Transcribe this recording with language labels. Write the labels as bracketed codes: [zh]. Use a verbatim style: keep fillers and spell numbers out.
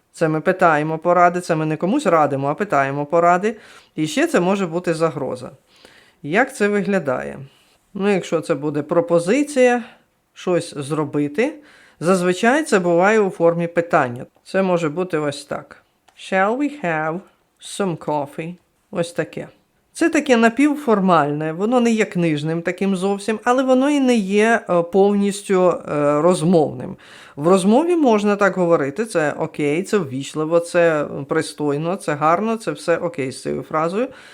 [uk] Це ми питаємо поради, це ми не комусь радимо, а питаємо поради. І ще це може бути загроза. Як це виглядає? Ну, якщо це буде пропозиція щось зробити, зазвичай це буває у формі питання. Це може бути ось так. [en] Shall we have some coffee? [uk] Ось таке. Це таке напівформальне, воно не є книжним таким зовсім, але воно і не є е, повністю е, розмовним. В розмові можна так говорити, це окей, це ввічливо, це пристойно, це гарно, це все окей з цією фразою.